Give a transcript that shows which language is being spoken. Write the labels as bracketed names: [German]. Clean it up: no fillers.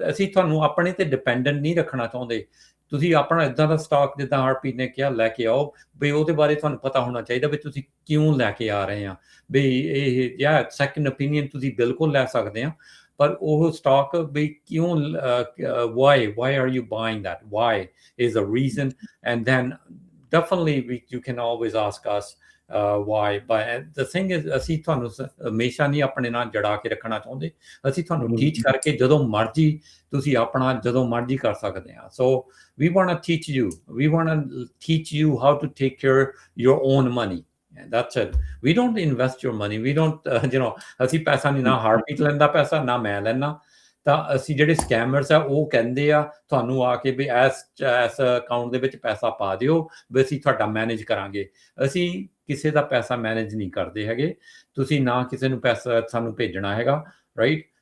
[Punjabi] ਅਸੀਂ ਤੁਹਾਨੂੰ ਆਪਣੇ 'ਤੇ ਡਿਪੈਂਡੈਂਟ ਨਹੀਂ ਰੱਖਣਾ ਚਾਹੁੰਦੇ। ਤੁਸੀਂ ਆਪਣਾ ਇੱਦਾਂ ਦਾ ਸਟਾਕ ਜਿੱਦਾਂ ਹਰਪ੍ਰੀਤ ਨੇ ਕਿਹਾ ਲੈ ਕੇ ਆਓ ਵੀ ਉਹਦੇ ਬਾਰੇ ਤੁਹਾਨੂੰ ਪਤਾ ਹੋਣਾ ਚਾਹੀਦਾ ਵੀ ਤੁਸੀਂ ਕਿਉਂ ਲੈ ਕੇ ਆ ਰਹੇ ਆ। ਵੀ ਇਹ ਜਾਂ ਸੈਕੰਡ ਓਪੀਨੀਅਨ ਤੁਸੀਂ ਬਿਲਕੁਲ ਲੈ ਸਕਦੇ ਆ, ਪਰ ਉਹ ਸਟਾਕ ਵੀ ਕਿਉਂ [English] why are you buying that? Why is a reason, and then definitely you can always ask us why. But the thing is [Punjabi] ਅਸੀਂ ਤੁਹਾਨੂੰ ਹਮੇਸ਼ਾ ਨਹੀਂ ਆਪਣੇ ਨਾਲ ਜੜਾ ਕੇ ਰੱਖਣਾ ਚਾਹੁੰਦੇ। ਅਸੀਂ ਤੁਹਾਨੂੰ ਟੀਚ ਕਰਕੇ ਜਦੋਂ ਮਰਜ਼ੀ ਤੁਸੀਂ ਆਪਣਾ ਜਦੋਂ ਮਰਜ਼ੀ ਕਰ ਸਕਦੇ ਆ। [English] So we want to teach you. We want to teach you how to take care your own money. And that's it. We don't invest your money. We don't, [Punjabi] ਅਸੀਂ ਪੈਸਾ ਨਹੀਂ, ਨਾ ਹਰਪ੍ਰੀਤ ਲੈਂਦਾ ਪੈਸਾ, ਨਾ ਮੈਂ ਲੈਣਾ। ਤਾਂ ਅਸੀਂ ਜਿਹੜੇ ਸਕੈਮਰਸ ਆ ਉਹ ਕਹਿੰਦੇ ਆ ਤੁਹਾਨੂੰ ਆ ਕੇ ਵੀ ਇਸ ਅਕਾਊਂਟ ਦੇ ਵਿੱਚ ਪੈਸਾ ਪਾ ਦਿਓ, ਵੀ ਅਸੀਂ ਤੁਹਾਡਾ ਮੈਨੇਜ ਕਰਾਂਗੇ। ਅਸੀਂ ਕਿਸੇ ਦਾ ਪੈਸਾ ਮੈਨੇਜ ਨਹੀਂ ਕਰਦੇ ਹੈਗੇ, ਤੁਸੀਂ ਨਾ ਕਿਸੇ ਨੂੰ ਪੈਸਾ ਸਾਨੂੰ ਭੇਜਣਾ ਹੈਗਾ, ਰਾਈਟ।